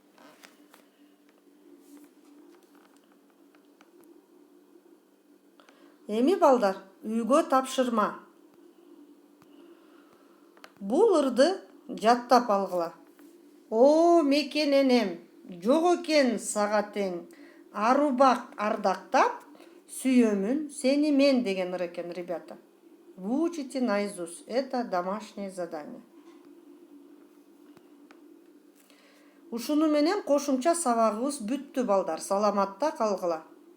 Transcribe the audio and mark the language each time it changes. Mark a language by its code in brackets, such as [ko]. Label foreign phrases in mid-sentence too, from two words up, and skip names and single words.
[ky] Эми балдар, үйгө тапшырма. Бул ырды жаттап алгыла. О, мекен энем, жок экен сага тең. Арубак ардактап, сүйөмүн сени мен деген ыр экен, ребята. [ru] Выучите наизусть. Это домашнее задание. [ky] Ушуну менен кошумча сабагыбыз бүттү балдар. Саламатта калгыла.